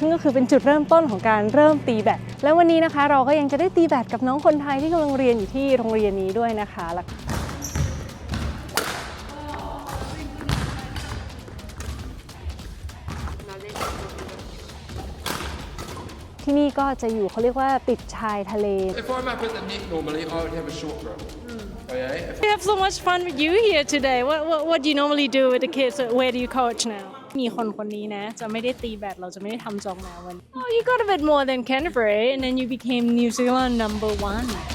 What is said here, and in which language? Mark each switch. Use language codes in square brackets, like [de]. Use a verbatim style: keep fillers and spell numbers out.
[th] ซึ่งก็คือเป็นจุดเริ่มต้นของการเริ่มตีแบดและวันนี้นะคะเราก็ยังจะได้ตีแบดกับน้องคนไทยที่กำลังเรียนอยู่ที่โรงเรียนนี้ด้วยนะคะแล้วที่นี่ก็จะอยู่เขาเรียกว่าติดชายทะเล [en] If I'm up at the net normally, I would have a short row. Okay? If- We have so much fun with you here today. What what what do you normally do with the kids? Where do you coach now? [th] มีคนคนนี้นะจะไม่ได้ตีแบดเราจะไม่ได้ทำจองแล้ววันนี้ [en] Oh, you got a bit more than Canterbury, and then you became New Zealand number one.